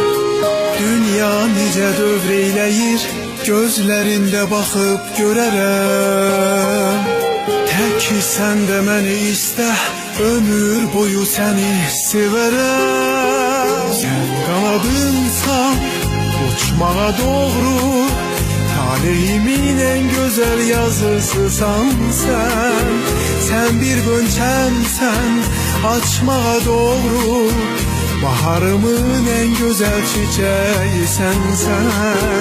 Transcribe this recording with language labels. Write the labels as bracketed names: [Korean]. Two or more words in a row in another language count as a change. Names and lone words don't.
[Azerbaijani] Dünya necə dövr eyləyir, gözlərində baxıb görərəm. Tək sən də məni istə, ömür boyu səni sevərəm. Sən qanadınsan uçmağa doğru, talehimin [Turkish] en güzel yazısısan sen. Sen bir gönçemsen açmağa doğru, baharımın en güzel çiçeğisən sen.